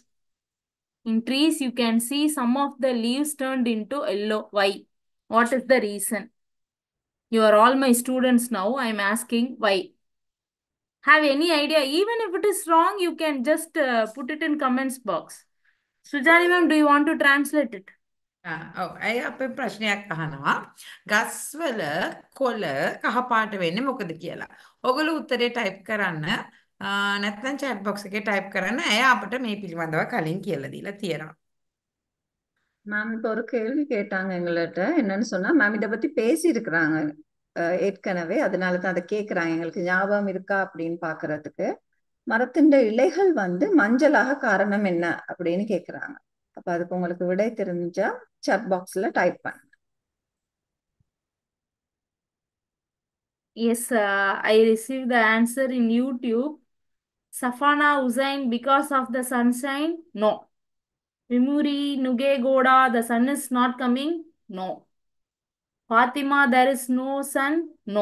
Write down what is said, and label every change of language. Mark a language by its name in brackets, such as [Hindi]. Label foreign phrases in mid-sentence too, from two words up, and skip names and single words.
[English] In trees, you can see some of the leaves turned into yellow. Why? What is the reason? You are all my students now. I am asking why. Have any idea? Even if it is wrong, you can just put it in comments box. Sujani ma'am, do you want to translate it? [Sinhala] ඔව් අය අපේ ප්‍රශ්නයක් අහනවා ගස්වල කොළ කහපාට වෙන්නේ මොකද කියලා. ඔයගොල්ලෝ උත්තරේ ටයිප් කරන්න නැත්නම් [English] chat box [Sinhala] එකේ ටයිප් කරන්න. ඇය අපිට මේ පිළිබඳව කලින් කියලා දීලා තියෙනවා. [Tamil] மேம் இப்போ ஒரு கேள்வி கேட்டாங்க எங்கள்கிட்ட. என்னன்னு சொன்னா, மேம் இதை பத்தி பேசி இருக்கிறாங்க ஏற்கனவே, அதனால தான் அதை கேட்குறாங்க. எங்களுக்கு ஞாபகம் இருக்கா அப்படின்னு பாக்குறதுக்கு. மரத்தின் இலைகள் வந்து மஞ்சளாக காரணம் என்ன அப்படின்னு கேக்குறாங்க. அப்ப அதுக்கு உங்களுக்கு விடை தெரிஞ்சா [English] chat boxல [Tamil] டைப் பண்ணுங்க. [English] Yes, I received the answer in YouTube. Safana Hussain, because of the sunshine? No. Vimuri Nugegoda, the sun is not coming? No. Fatima, there is no sun? No.